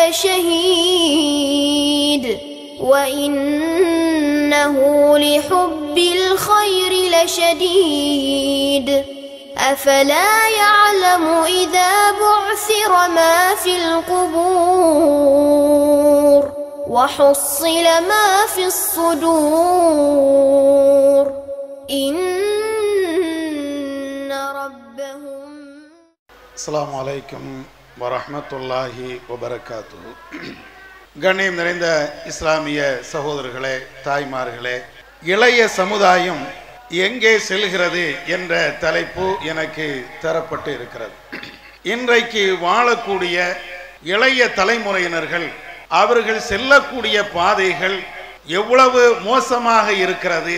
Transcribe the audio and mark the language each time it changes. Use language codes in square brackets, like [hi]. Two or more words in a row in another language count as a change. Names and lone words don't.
[ar] لشهيد وإنه لحب الخير لشديد أفلا يعلم إذا بعثر ما في القبور وحصل ما في الصدور إن ربهم. السلام عليكم ورحمة الله وبركاته. [ta] கண்ணியம் நிறைந்த இஸ்லாமிய சகோதரர்களே, தாய்மார்களே, இளைய சமுதாயம் எங்கே செல்கிறது என்ற தலைப்பு எனக்கு தரப்பட்டு இருக்கிறது. இன்றைக்கு வாழக்கூடிய இளைய தலைமுறையினர்கள் அவர்கள் செல்லக்கூடிய பாதைகள் எவ்வளவு மோசமாக இருக்கிறது,